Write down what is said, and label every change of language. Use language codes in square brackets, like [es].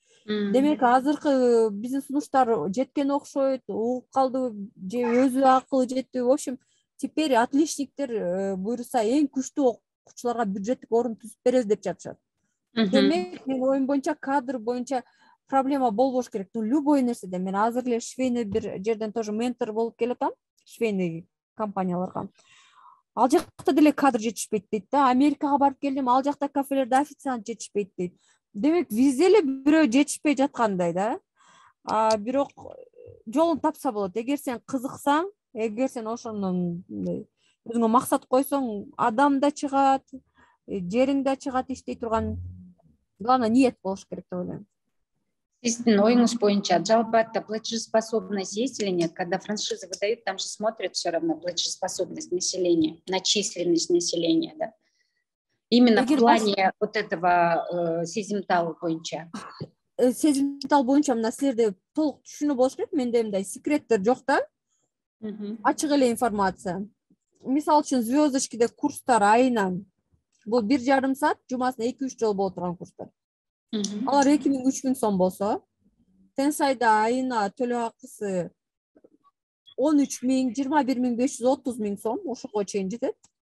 [ky] Демек азыркы биздин сунуштар жеткен окшойт, угуп калдыбы же өзү акылы жетпи. [ru] В общем, [ky] теперь отличниктер буюрса эң күчтүү окуучуларга бюджеттик орун түзүп беребиз деп жатышат. Демек менин оюм боюнча кадр боюнча проблема болбош керек. Любой нерседе мен азыр эле швейный бир жерден тоже ментор болуп келатам, швейный компанияларга. Ал жакта деле кадр жетишпейт дейт да. Америкага барып келдим, ал жакта кафелерде официант жетишпейт дейт. Демек везде эле бирөө жетишпей жаткандай да. Бирок жолун тапса болот. Эгер сен кызыксаң, эгер сен ошондон өзүңө максат койсоң, адам да чыгат, жериң да чыгат, иштей турган. Главное ниет болуш керек деп ойлойм. Сиздин оюңуз боюнча жалпы [ru] платежеспособность есть или нет? Когда франшизы выдают, там же смотрят все равно платежеспособность населения, на численность населения, да? Именно в плане вот этого сезимтал боюнча. [ky] Сезимтал боюнча мына силерде толук түшүнүү болуш керек. Менде мындай секреттер жок да. Ачык эле информация. Мисалы үчүн звездочкиде курстар айына бул 1,5 саат, жумасына 2-3 жолу боло турган курстар. Алар 2000-3000 сом болсо, Тенсайда айына төлөө акысы 13.000, 21.500, 30.000 сом, ошого чейин жетет.